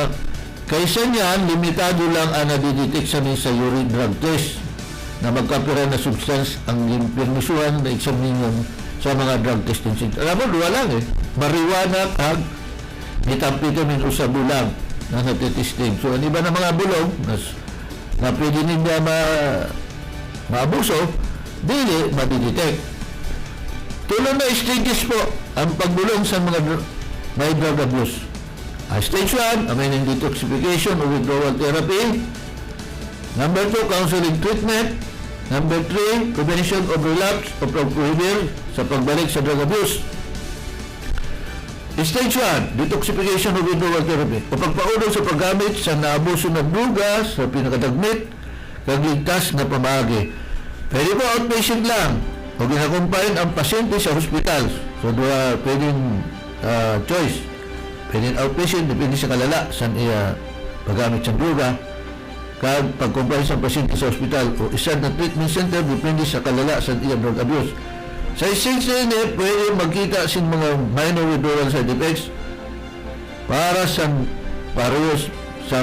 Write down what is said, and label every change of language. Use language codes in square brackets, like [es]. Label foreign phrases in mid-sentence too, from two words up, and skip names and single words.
[hil] Kaysa niyan, limitado lang ang nadidetect sa [en] urine drug test [hil] na magkapira na substance ang permisuhan na examinion sa mga [en] drug testing center. [hil] Alam mo, duwa lang marijuana kag methamphetamine o sa bulang na natitesting. So, ang iba na mga bulong na pwede ninyo maabuso, dili madidetect. Tulong na stages po ang pagbulong sa mga may [en] drug abuse. Stage 1, aminin detoxification o withdrawal therapy. Number 2, counseling treatment. [hil] Number 3, [en] prevention of relapse [hil] o pag-prevenir sa pagbalik sa [en] drug abuse. Stage 1, detoxification o withdrawal therapy. [hil] O pagpaulong sa paggamit sa naabuso ng droga sa pinakadagmit, kag ligtas na pamaagi. Pwede po outpatient lang o ginakumpain ang pasyente sa hospital. So, pwedeng choice. Pwedeng outpatient, depende sa kalala, saan iya paggamit sa droga. Kag pag-comply sa pasyente sa hospital o isa na [en] treatment center, [hil] depende sa kalala sa iya [en] drug abuse. [hil] Sa SHCNF, pwede magkita sin mga [en] minor withdrawal side effects [hil] para sa parehas sa